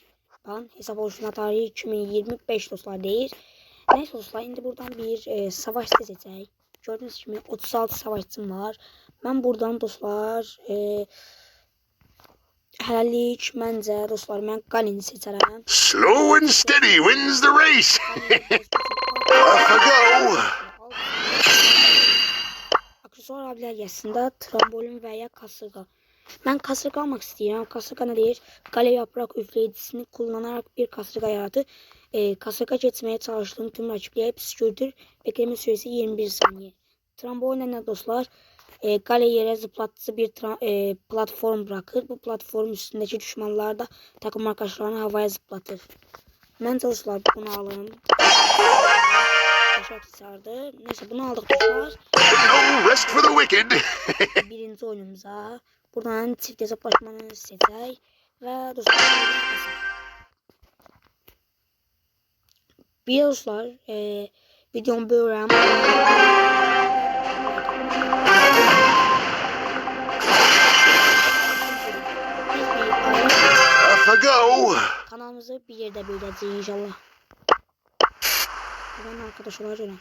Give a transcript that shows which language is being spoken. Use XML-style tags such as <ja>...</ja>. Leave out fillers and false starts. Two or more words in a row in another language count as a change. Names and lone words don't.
<tr>Bakın hesab oluşturma tarihi 2025 dostlar deyir.</tr> <az>Neyse dostlar, indi buradan bir savaş seçəcək.</az> <tr>Gördüğünüz kimi 36 savaşçım var. Ben buradan</tr> <az>dostlar hələlik məncə dostlar mən Galen'i seçərəm.</az> <en>Slow and steady wins the race. Off I go.</en> <az>Aksesuar abiləriyyəsində trambolin və ya kasırga.</az> <tr>Ben kasırga almak istiyorum. Kasırga ne deyir? Qale yaprak üfleyicisini kullanarak bir kasırga yaratır. Kasırga geçmeye çalıştığım tüm rakipleri püskürtür. Bekleme süresi 21 saniye. Trambolin ne dostlar? Qale yere zıplatıcı bir platform bırakır. Bu platform üstündeki düşmanlar da takım arkadaşlarını havaya zıplatır. Ben dostlar bunu alın. Çok sardı. Neyse bunu aldık dostlar.</tr> <en>No rest for the wicked.</en> <az>Birinci oyunumuza buradan çift hesaplaşmanı seçək və dostlar bir dostlar videomu bölürəm.</az> <en>Off I go.</en> <tr>Kanalımızı bir yerde büyüteceğiz inşallah. Ben arkadaş olacağım.</tr>